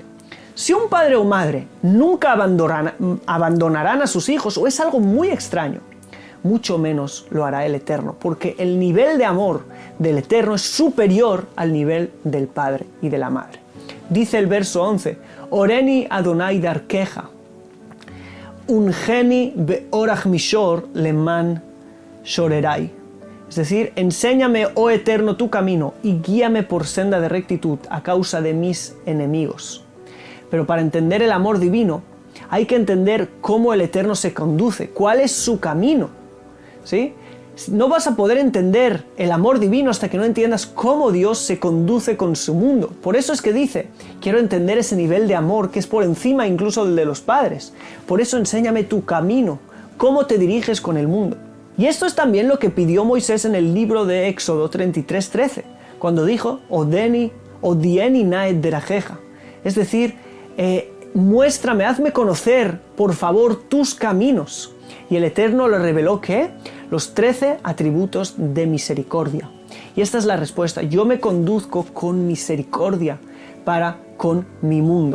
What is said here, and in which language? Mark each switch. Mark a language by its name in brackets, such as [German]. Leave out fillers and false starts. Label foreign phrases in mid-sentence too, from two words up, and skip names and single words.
[Spanish] Si un padre o madre nunca abandonarán a sus hijos, o es algo muy extraño, mucho menos lo hará el Eterno, porque el nivel de amor del Eterno es superior al nivel del padre y de la madre. Dice el verso 11, [Hebrew] הורני אדני דרכך ונחני בארח מישור למען שוררי. [Spanish] Es decir, enséñame, oh Eterno, tu camino y guíame por senda de rectitud a causa de mis enemigos. Pero para entender el amor divino, hay que entender cómo el Eterno se conduce, cuál es su camino. ¿Sí? No vas a poder entender el amor divino hasta que no entiendas cómo Dios se conduce con su mundo. Por eso es que dice, quiero entender ese nivel de amor que es por encima incluso del de los padres. Por eso enséñame tu camino, cómo te diriges con el mundo. Y esto es también lo que pidió Moisés en el libro de Éxodo 33:13, cuando dijo, [Hebrew] הודיעני נא את דרכיך. [Spanish] Es decir, muéstrame, hazme conocer, por favor, tus caminos. Y el Eterno le reveló ¿qué? Los 13 atributos de misericordia. Y esta es la respuesta. Yo me conduzco con misericordia para con mi mundo.